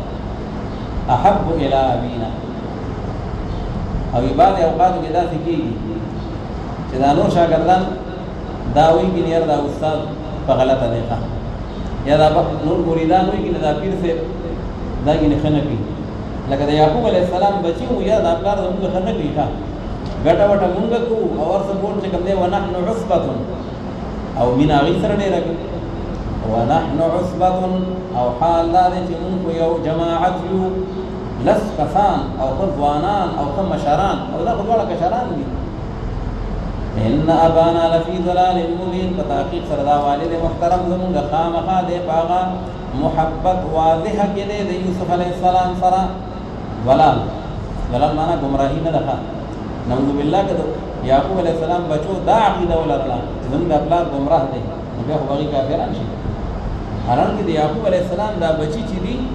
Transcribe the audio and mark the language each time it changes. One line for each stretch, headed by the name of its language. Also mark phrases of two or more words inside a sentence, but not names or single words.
Arabic: احب الى ابينا
Pashto: او بعض اوقات کې داسې کېږي چې دا نور شاګردان دا وایي چې یار دا استاد په غلطه دی یا دا نور مریدان وایي چې دا پیر صاحب دا کې نه ښه نه کوي لکه د یعقوب
Arabic: علیه السلام
Pashto: بچي وو یا دا پلار زموږ ښه نه کوي ګټه وټه مونږ کوو او ورسره بول چې کوم دی
Arabic: ونحن عصبة
Pashto: او مینه هغې سره ډېره کوي
Arabic: ونحن عصبة
Pashto: او حال دا دی چې مونږ یو جماعت یو لس کسان او ښه ځوانان او ښه مشران او دا خو دواړه کشران دي
Arabic: ان ابانا لفی ضلال مبین
Pashto: په تحقیق سره دا والد محترم زمونږ خامخا دی په هغه محبت واضحه کې دی د یوسف
Arabic: علیه السلام
Pashto: سره ضلال معنا ګمراهي نه ده
Arabic: نعوذ بالله
Pashto: که یعقوب
Arabic: علیه السلام
Pashto: بچو دا عقیده ولرله زموږ د پلار ګمراه دی نو بیا خو هغوی کافران شي حالانکې د یعقوب
Arabic: علیه السلام
Pashto: دا بچي چې دي